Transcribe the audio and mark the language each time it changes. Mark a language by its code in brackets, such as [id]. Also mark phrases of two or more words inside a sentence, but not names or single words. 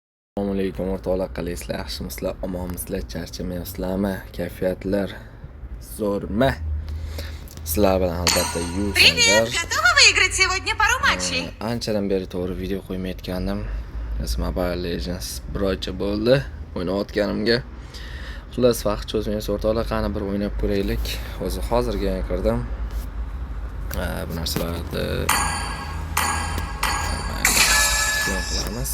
[uz] Assalomu alaykum o'rtoqlar, qalaysizlar? Yaxshimisizlar? Omonmisizlar? Charchamayapsizlarmi? Kayfiyatlar zo'rmi? Sizlar bilan albatta [ru] Привет! Готова выиграть сегодня пару матчей? [uz] Anchadan beri to'g'ri video qo'ymayotgandim. Mobile Legends biroycha bo'ldi o'ynayotganimga. Xullas vaqt cho'zmaysiz o'rtoqlar, qani bir o'ynab ko'raylik. O'zi hozirga kirdim. Bu narsalarni qilamiz.